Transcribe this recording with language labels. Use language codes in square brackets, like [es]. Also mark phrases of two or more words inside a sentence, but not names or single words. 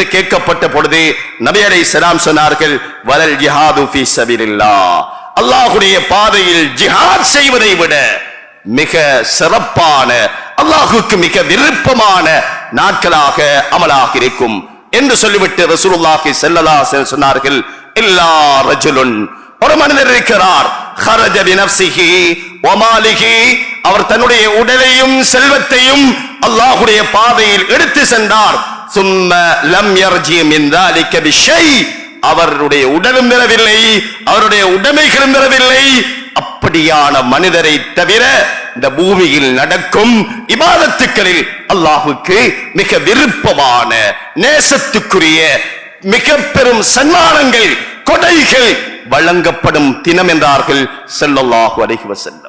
[ta] கேட்கப்பட்ட பொழுது நபி அலைஹிஸ்ஸலாம் சொன்னார்கள், [ar] ولا الجهاد في سبيل الله, [ta] அல்லாஹ்வுடைய பாதையில் ஜிஹாத் செய்வதை விட மிக சிறப்பான அல்லாஹ்வுக்கு மிக விருப்பமான நாட்களாக அமலாக இருக்கும் என்று சொல்லிவிட்டு [ar] رسول الله صلى الله عليه وسلم [ta] சொன்னார்கள், [ar] إلا رجل, [ta] ஒரு மனிதர் இருக்கிறார், [ar] خرج بنفسه وماله, [ta] அவர் தன்னுடைய உடலையும் செல்வத்தையும் அல்லாஹ்வுடைய பாதையில் எடுத்து சென்றார், [ar] ثم لم يرجع من ذلك بشيء, [ta] அவருடைய உடலும் பெறவில்லை, அவருடைய உடைமைகளும் பெறவில்லை. அப்படியான மனிதரை தவிர இந்த பூமியில் நடக்கும் இபாதத்துக்களில் அல்லாஹ்வுக்கு மிக விருப்பமான நேசத்துக்குரிய மிக பெரும் சன்மானங்கள் கொடைகள் வழங்கப்படும் தினம் என்றார்கள் [ar] صلى الله عليه وسلم.